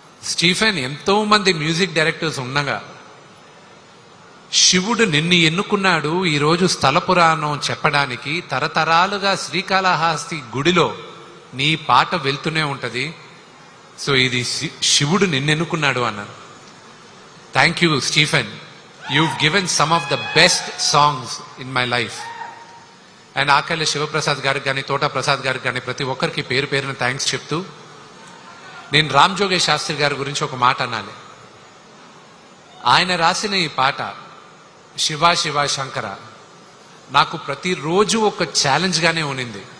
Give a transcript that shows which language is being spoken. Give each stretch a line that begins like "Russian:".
Telugu: Stephen, ఎంతో మంది music directors ఉండగా శివుడు నిన్ను ఎన్నుకున్నాడు ఈరోజు స్థల పురాణం చెప్పడానికి. తరతరాలుగా శ్రీకాళహస్తి గుడిలో నీ పాట వెళ్తూనే ఉంటది. సో ఇది శివుడు నిన్ను ఎన్నుకున్నాడు అన్నాను.
English: Thank you Stephen. You've given some of the best songs in my life.
Telugu: And ఆకళ్ళ Sivaprasad గారికి కానీ, తోట ప్రసాద్ గారికి కానీ, ప్రతి ఒక్కరికి పేరు పేరున థ్యాంక్స్ చెప్తూ, నేను రామ్ జోగేష్ శాస్త్రి గారి గురించి ఒక మాట అనాలి. ఆయన రాసిన ఈ పాట శివ శివ శంకర నాకు ప్రతిరోజు ఒక ఛాలెంజ్ గానే ఉన్నింది.